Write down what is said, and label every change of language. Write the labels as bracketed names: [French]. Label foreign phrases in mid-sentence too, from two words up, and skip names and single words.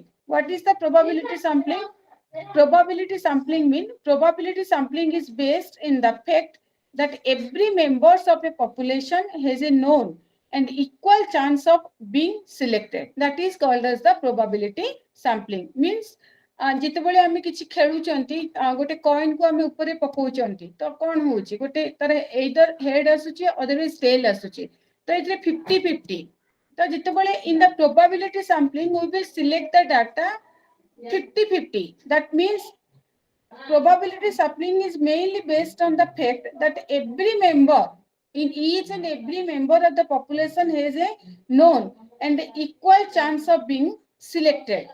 [English] What is the probability sampling? Probability sampling is based in the fact that every members of a population has a known and equal chance of being selected. That is called as the probability sampling. [Odia] Means ଯେତେବେଳେ ଆମେ କିଛି ଖେଳୁଛନ୍ତି ଗୋଟେ କଏନ କୁ ଆମେ ଉପରେ ପକଉଛନ୍ତି ତ କଣ ହଉଛି, ଗୋଟେ ତାର [English] either head [Odia] ଆସୁଛି [English] otherwise tail [Odia] ଆସୁଛି, ତ ଏଥିରେ 50-50. ତ ଯେତେବେଳେ [English] in the probability sampling we will select the data 50-50. That means probability sampling is mainly based on the fact that each and every member of the population has a known and equal chance of being selected.